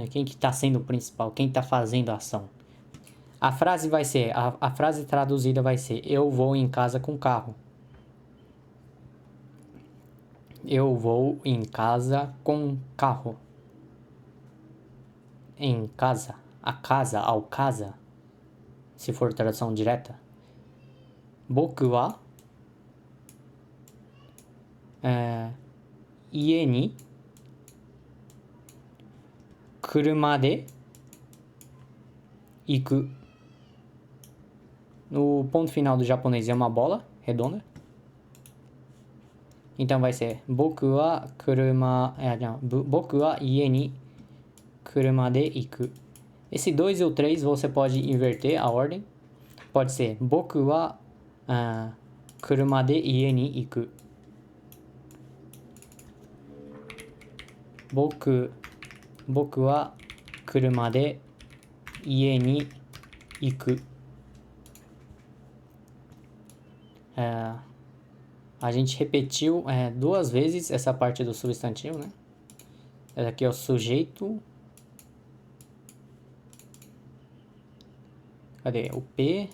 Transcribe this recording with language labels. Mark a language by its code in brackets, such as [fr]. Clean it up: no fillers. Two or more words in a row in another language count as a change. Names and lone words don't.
[pt] Quem que tá sendo o principal, quem tá fazendo a ação. A frase vai ser, a frase traduzida vai ser: eu vou em casa com carro. Eu vou em casa com carro. Em casa, a casa, ao casa, se for tradução direta. [ja] 僕は家に車で行く. [pt] No ponto final do japonês é uma bola redonda. Então vai ser [ja] 僕は家に車で行く. [pt] Esse 2 e o 3 você pode inverter a ordem. Pode ser [ja] 僕は車で家に行く. 僕は車で家に行く. [pt] A gente repetiu 2 vezes essa parte do substantivo, né? Essa aqui é o sujeito. Cadê? O P.